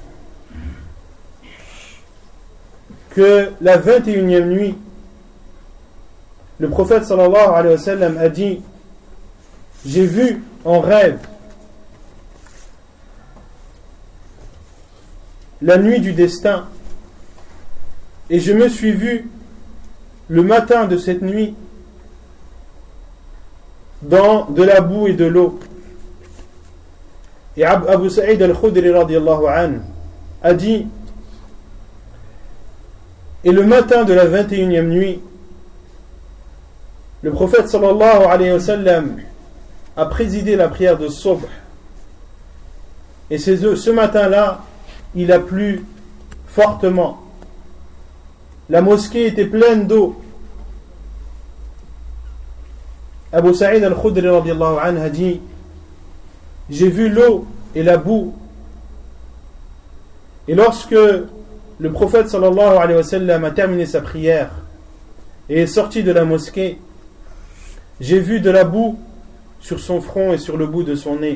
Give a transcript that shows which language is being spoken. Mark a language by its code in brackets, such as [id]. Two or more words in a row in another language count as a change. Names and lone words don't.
[fr] que la 21e nuit, le prophète [ar] صلى الله عليه وسلم [fr] a dit: j'ai vu en rêve la nuit du destin, et je me suis vu le matin de cette nuit dans de la boue et de l'eau. Et Abu Sa'id al-Khudri [ar] رضي الله عنه [fr] a dit: et le matin de la 21e nuit, le prophète [ar] صلى الله عليه وسلم [fr] a présidé la prière de Subh, et ce matin-là il a plu fortement. La mosquée était pleine d'eau. Abu Sa'id al-Khudri [ar] رضي الله عنه [fr] a dit: j'ai vu l'eau et la boue. Et lorsque le prophète [ar] صلى الله عليه وسلم [fr] a terminé sa prière et est sorti de la mosquée, j'ai vu de la boue sur son front et sur le bout de son nez.